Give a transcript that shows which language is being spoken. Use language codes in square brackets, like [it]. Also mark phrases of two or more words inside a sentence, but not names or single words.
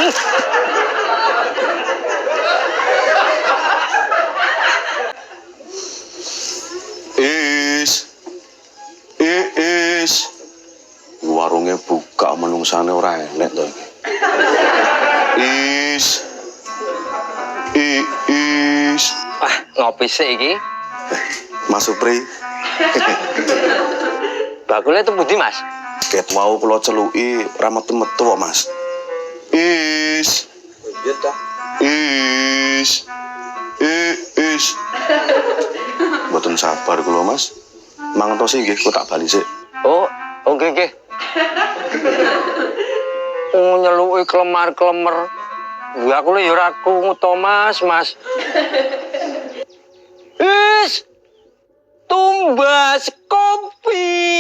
[jv] Warungnya buka menungsane ora enek to iki. Ngopi sik iki. Mas Supri, Bakule itu pundi, Mas? Ket mau kula celuki ora metu-metu kok, Mas. Is. Iya ta. Is. Is. Mboten sabar kula, Mas. Mangertosi nggih, kok tak bali sik. Oh, oke. Oh, nyeluki kelemar-kelemer. Ya aku ya ora krungu to, Mas. Is. Tumbas kopi.